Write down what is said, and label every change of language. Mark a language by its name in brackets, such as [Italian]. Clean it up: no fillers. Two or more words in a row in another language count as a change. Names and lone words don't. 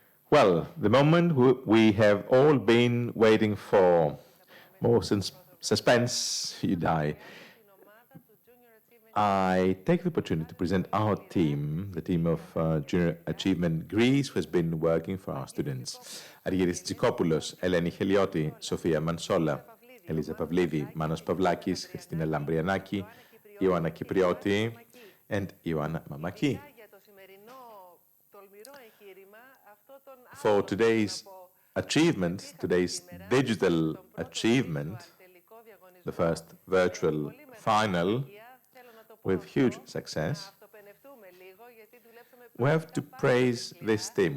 [English] Well, the moment we have all been waiting for, more suspense, you die. I take the opportunity to present our team, the team of Junior Achievement Greece, who has been working for our students. Argyris Tsikopoulos, Eleni Helioti, Sofia Mansola, Elisa Pavlidou, Manos Pavlakis, Christina Lambrianaki, Ioanna Kyprioti, and Ioanna Mamaki. For today's achievement, today's digital achievement, the first virtual final, with huge success, we have to praise this team.